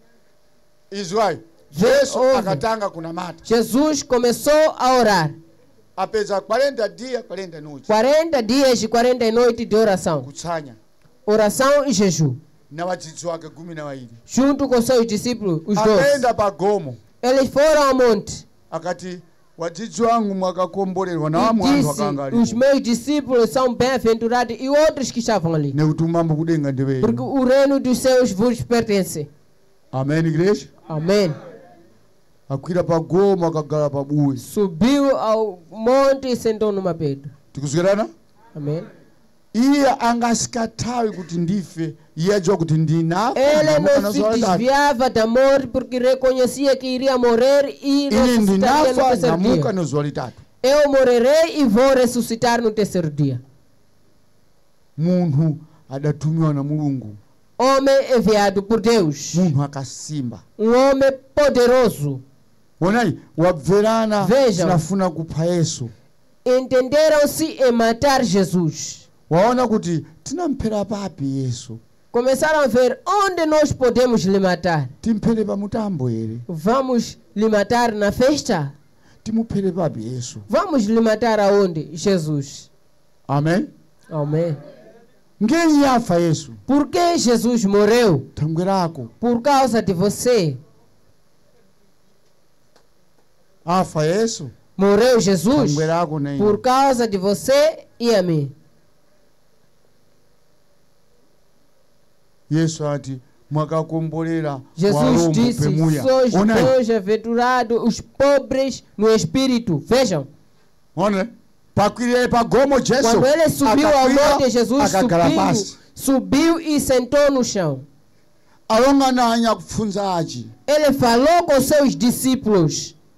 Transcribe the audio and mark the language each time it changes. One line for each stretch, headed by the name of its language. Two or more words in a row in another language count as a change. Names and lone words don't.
Portuguese: Jesus começou a orar. 40 dias e 40 noites de oração. Oração e jejum. Junto com seus discípulos, os 12. Eles foram ao monte.
Sena: Akati wadzidzi wangu mwakakomborerwa nawo anthu akanga
Portuguese: os meus discípulos são bem-aventurados e outros que estavam ali.
Sena: Nekuti umambo kudenga ndiwe.
Portuguese: Porque o reino dos céus vos pertence. Amém, igreja? Amém.
Sena: Akwira pa goma akagala pa buyi.
Portuguese: Subiu ao monte e sentou numa pedra.
Sena: Tikuzwirana?
Portuguese: Amém.
Sena: Iye angasikatawi kuti ndife, iye ajua kuti ndinafa.
Portuguese: Ele não se desviava da morte porque reconhecia que iria morrer e ressuscitaria no terceiro dia. Eu morrerei e vou ressuscitar no terceiro dia.
Sena: Munhu adatumiwa na Mulungu.
Portuguese: Homem enviado por Deus.
Sena: Munhu akasimba.
Portuguese: Homem poderoso.
Sena: Onai, wabverana
Portuguese: vejam,
Sena: sinafuna kupha Yesu.
Portuguese: Entenderam-se em matar Jesus.
Sena: Waona kuti tinamphera papi Yesu.
Portuguese: Começaram a ver onde nós podemos lhe matar.
Sena: Timphere pa mutambo ere.
Portuguese: Vamos lhe matar na festa?
Sena: Timuphere papi Yesu.
Portuguese: Vamos lhe matar aonde? Jesus. Amém? Amém.
Sena: Ngeni yafa Yesu.
Portuguese: Por que Jesus morreu?
Sena: Tangwerako.
Portuguese: Por causa de você.
Sena: Afa Yesu.
Portuguese: Morreu Jesus
Sena: Tangwerako nem.
Portuguese: Por causa de você e a mim.
Sena: Yesu ati mwakakomborera.
Portuguese: Jesus disse: sois bem-aventurados os pobres no espírito. Vejam. Olha. Quando ele subiu ao monte, Jesus subiu e sentou no chão. Ele falou com seus discípulos.